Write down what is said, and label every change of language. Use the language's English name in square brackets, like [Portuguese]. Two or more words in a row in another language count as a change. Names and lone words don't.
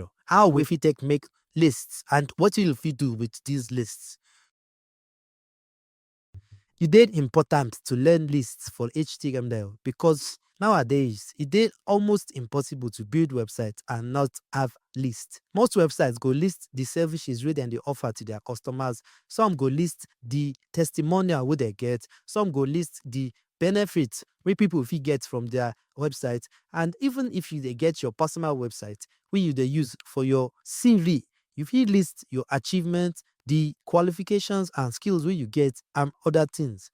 [Nigerian Pidgin] How we fit take make lists and what you fit do with these lists. it did important to learn lists for HTML because nowadays it did almost impossible to build websites and not have lists. Most websites go list the services wey dem dey offer to their customers. Some go list the testimonial wey they get. Some go list the benefits wey people fit get from their website. And even if you dey get your personal website wey you dey use for your CV, you fit list your achievements, the qualifications and skills wey you get and other things.